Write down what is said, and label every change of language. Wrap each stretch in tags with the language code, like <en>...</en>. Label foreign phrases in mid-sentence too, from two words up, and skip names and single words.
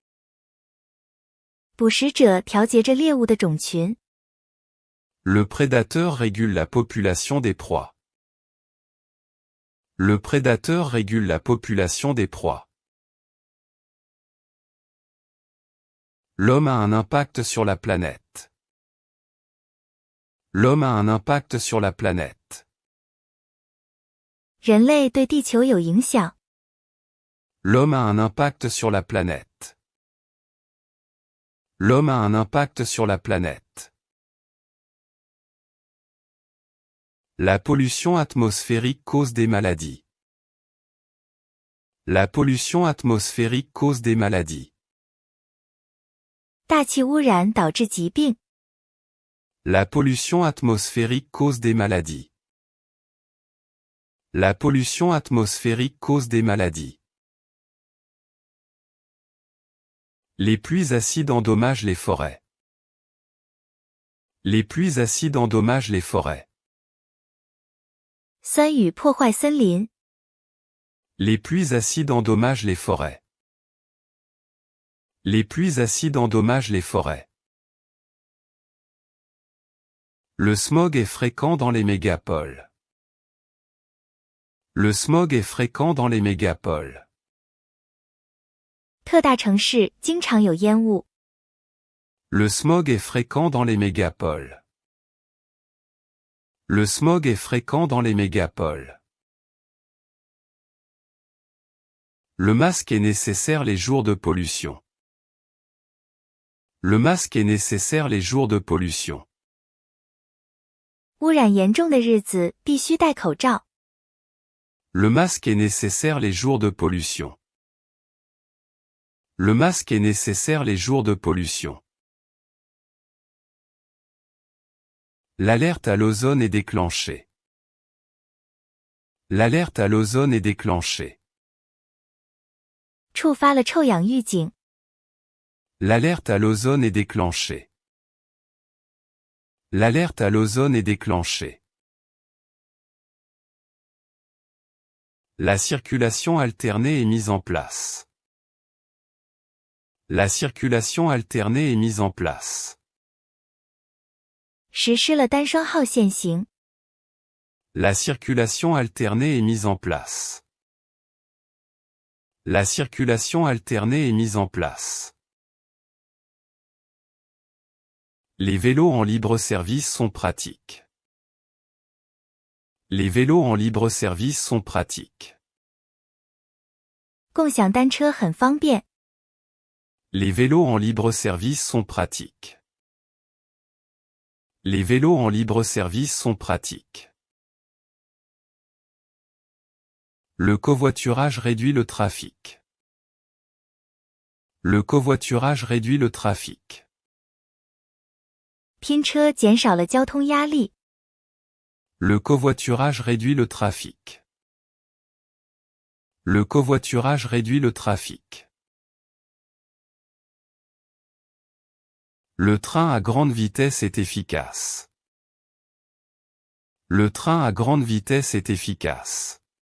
<zh>捕食者调节着猎物的种群。</zh> <fr>Le prédateur régule la population des proies. Le prédateur régule la population des proies. L'homme a un impact sur la planète. L'homme a un impact sur la planète.</fr> <zh>人类对地球有影响。</zh> <fr>L'homme a un impact sur la planète. L'homme a un impact sur la planète. La pollution atmosphérique cause des maladies. La pollution atmosphérique cause des maladies.</fr> <zh>大气污染导致疾病。</zh> <fr>La pollution atmosphérique cause des maladies. La pollution atmosphérique cause des maladies. Les pluies acides endommagent les forêts. Les pluies acides endommagent les forêts.</fr> <zh>酸雨破坏森林。</zh> <fr>Les pluies acides endommagent les forêts. Les pluies acides endommagent les forêts. Le smog est fréquent dans les mégapoles. Le smog est fréquent dans les mégapoles.</fr> <zh>特大城市经常有烟雾。</zh> <fr>Le smog est fréquent dans les mégapoles. Le smog est fréquent dans les mégapoles. Le masque est nécessaire les jours de pollution. Le masque est nécessaire les jours de pollution.</fr> <zh>污染严重的日子必须戴口罩。</zh> <fr>Le masque est nécessaire les jours de pollution. Le masque est nécessaire les jours de pollution. L'alerte à l'ozone est déclenchée. L'alerte à l'ozone est déclenchée.</fr> <zh>触发了臭氧预警。</zh> <fr>L'alerte à l'ozone est déclenchée. L'alerte à l'ozone est déclenchée. La circulation alternée est mise en place. La circulation alternée est mise en place.</fr> <zh>实施了单双号限行。</zh> <fr>La circulation alternée est mise en place. La circulation alternée est mise en place. Les vélos en libre-service sont pratiques. Les vélos en libre-service sont pratiques.</fr> <zh>共享单车很方便。</zh> <fr>Les vélos en libre-service sont pratiques. Les vélos en libre-service sont pratiques. Le covoiturage réduit le trafic. Le covoiturage réduit le trafic.</fr> <zh>拼车减少了交通压力。</zh> <fr>Le covoiturage réduit le trafic. Le covoiturage réduit le trafic. Le train à grande vitesse est efficace. Le train à grande vitesse est efficace.</fr>